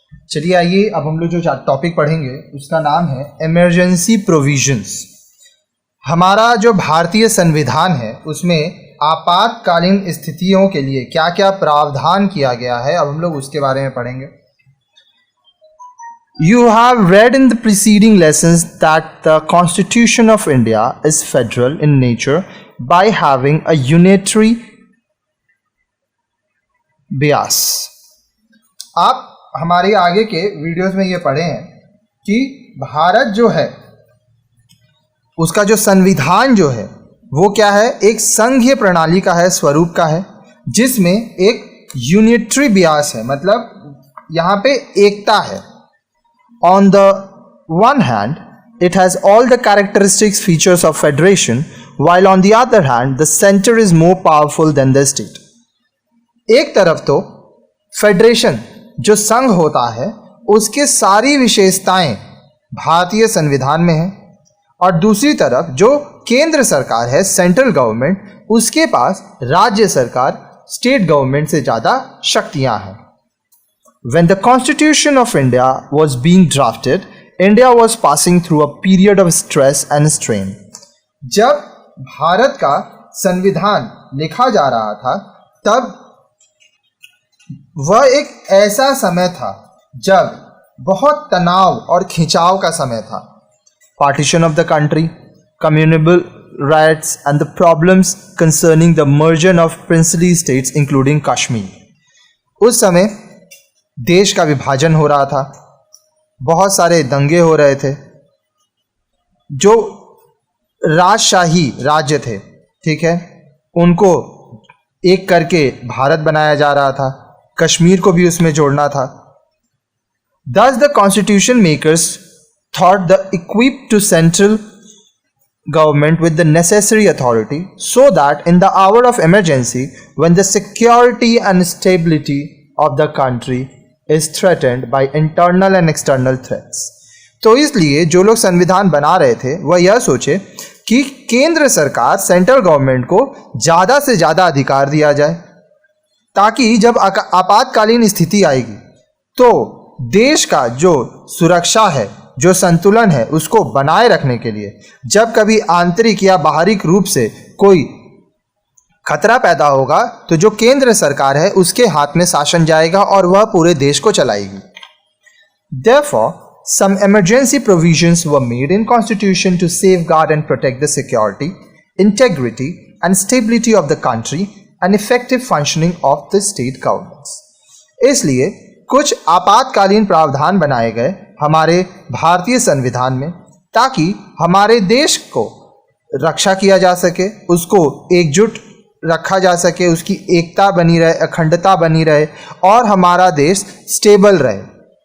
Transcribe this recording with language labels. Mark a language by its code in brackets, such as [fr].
[hi] चलिए आइए अब हम लोग जो टॉपिक पढ़ेंगे उसका नाम है इमरजेंसी प्रोविजंस। हमारा जो भारतीय संविधान है उसमें आपातकालीन स्थितियों के लिए क्या क्या प्रावधान किया गया है, अब हम लोग उसके बारे में पढ़ेंगे। [en] You have read in the preceding lessons that the Constitution of India is federal in nature by having a unitary bias. [hi] आप हमारे आगे के वीडियोस में ये पढ़े हैं कि भारत जो है उसका जो संविधान जो है वो क्या है, एक संघीय प्रणाली का है, स्वरूप का है, जिसमें एक यूनिटरी बियास है, मतलब यहाँ पे एकता है। [en] On the one hand, it has all the characteristics features of federation, while on the other hand, the center is more powerful than the state. [hi] एक तरफ तो फेडरेशन जो संघ होता है उसके सारी विशेषताएं भारतीय संविधान में हैं, और दूसरी तरफ जो केंद्र सरकार है, सेंट्रल गवर्नमेंट, उसके पास राज्य सरकार, स्टेट गवर्नमेंट से ज़्यादा शक्तियां हैं। [en] When the Constitution of India was being drafted, India was passing through a period of stress and strain. [hi] जब भारत का संविधान लिखा जा रहा था तब वह एक ऐसा समय था जब बहुत तनाव और खिंचाव का समय था। [en] Partition of the country, communal riots and the problems concerning the merger of princely states including Kashmir. [hi] उस समय देश का विभाजन हो रहा था, बहुत सारे दंगे हो रहे थे, जो राजशाही राज्य थे, ठीक है, उनको एक करके भारत बनाया जा रहा था, कश्मीर को भी उसमें जोड़ना था। [en] Thus the constitution makers thought the equipped to central government with the necessary authority so that in the hour of emergency, when the security and stability of the country is threatened by internal and external threats. [hi] तो इसलिए जो लोग संविधान बना रहे थे वह यह सोचे कि केंद्र सरकार, सेंट्रल गवर्नमेंट को ज़्यादा से ज़्यादा अधिकार दिया जाए, ताकि जब आपातकालीन स्थिति आएगी तो देश का जो सुरक्षा है, जो संतुलन है, उसको बनाए रखने के लिए जब कभी आंतरिक या बाहरी रूप से कोई खतरा पैदा होगा तो जो केंद्र सरकार है उसके हाथ में शासन जाएगा और वह पूरे देश को चलाएगी। [en] Therefore, some emergency provisions were made in Constitution to safeguard and protect the security, integrity and stability of the country and effective functioning of the state governments. [hi] इसलिए कुछ आपातकालीन प्रावधान बनाए गए हमारे भारतीय संविधान में ताकि हमारे देश को रक्षा किया जा सके, उसको एकजुट रखा जा सके, उसकी एकता बनी रहे, अखंडता बनी रहे और हमारा देश स्टेबल रहे।